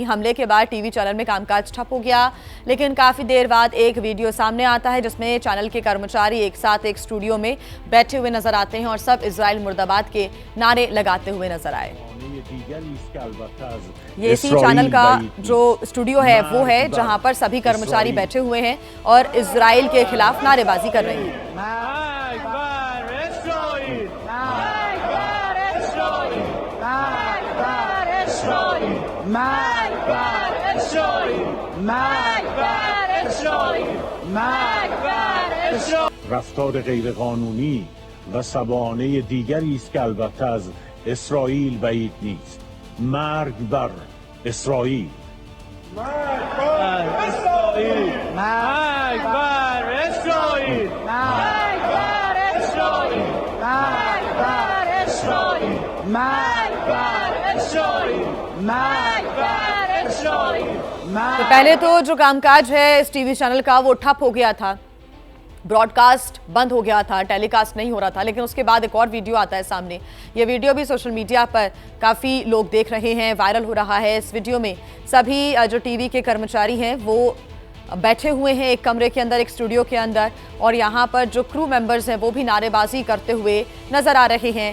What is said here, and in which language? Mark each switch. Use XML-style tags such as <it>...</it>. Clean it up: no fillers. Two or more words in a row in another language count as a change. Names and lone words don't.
<hi>हमले के बाद</hi> <en>TV channel</en> <hi>में कामकाज ठप हो गया, लेकिन काफी देर बाद एक वीडियो सामने आता है जिसमें चैनल के कर्मचारी एक साथ एक स्टूडियो में बैठे हुए नजर आते हैं और सब इजराइल मुर्दाबाद के नारे लगाते हुए नजर आए। ये इसी चैनल का जो स्टूडियो है वो है जहां पर सभी कर्मचारी बैठे हुए हैं और इजराइल के खिलाफ नारेबाजी कर रहे हैं।</hi> <fa>رفتار غیرقانونی و سبانه دیگری است که البته از اسرائیل بعید نیست. مرگ بر اسرائیل. مرگ بر اسرائیل. مرگ بر اسرائیل. مرگ بر اسرائیل. مرگ بر اسرائیل. مرگ بر اسرائیل. مرگ بر اسرائیل.</fa> <hi>तो पहले तो जो कामकाज है इस</hi> <en>TV channel</en> <hi>का वो ठप हो गया था, ब्रॉडकास्ट बंद हो गया था, टेलीकास्ट नहीं हो रहा था। लेकिन उसके बाद एक और वीडियो आता है सामने। ये वीडियो भी</hi> <en>social media</en> <hi>पर काफ़ी लोग देख रहे हैं, वायरल हो रहा है। इस वीडियो में सभी जो टीवी के कर्मचारी हैं वो बैठे हुए हैं एक कमरे के अंदर, एक स्टूडियो के अंदर, और यहाँ पर जो</hi> <en>crew members</en> <hi>हैं वो भी नारेबाजी करते हुए नजर आ रहे हैं।</hi>